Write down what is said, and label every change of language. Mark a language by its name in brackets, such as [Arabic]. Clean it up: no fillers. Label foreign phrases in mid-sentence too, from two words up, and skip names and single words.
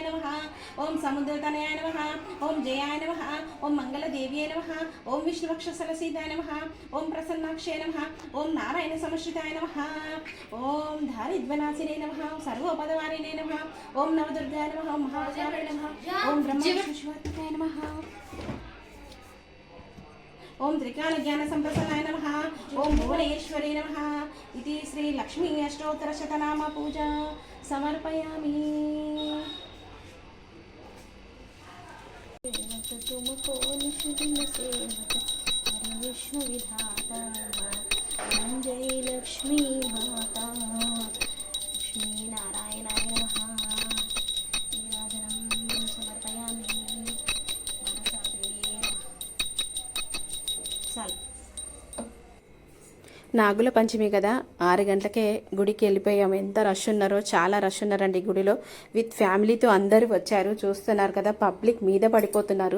[Sanskrit] నమః, ఓం సముద్రతనయాయ నమః, ఓం జయాయ నమః, ఓం మంగళదేవ్యే నమః, ఓం విష్ణువక్షసలసీతాయ నమః, ఓం ప్రసన్నాక్షే నమః, ఓం నారాయణ సమశ్రితాయ నమః, ఓం దారిద్ర్యనాశినే నమః, ఓం సర్వోపదవారిణే నమః, ఓం నవదుర్గాయ నమః, ఓం మహాజాయ నమః, ఓం బ్రహ్మవిష్ణుశివాత్మకాయ నమః, ఓం త్రికాల జ్ఞాన సంప్రసన్నాయ నమః, ఓం భువనేశ్వరీ నమః. ఇది శ్రీ లక్ష్మీ అష్టోత్తర శతనామ పూజ సమర్పయామి. [Hindi] तुमको निष्दिन सेवक हरि विष्णु विधाता, ओम जय लक्ष्मी माता [Sanskrit] लक्ष्मी नारायणाय नमः. नीराजनं समर्पयामि. [Telugu] నాగుల పంచమి కదా, 6 గంటలకే గుడికి వెళ్ళిపోయాము. ఎంత రష్ ఉన్నారో, చాలా రష్ ఉన్నారండి గుడిలో. [English] with familyతో [Telugu] అందరూ వచ్చారు. చూస్తున్నారు కదా, పబ్లిక్ మీద పడిపోతున్నారు.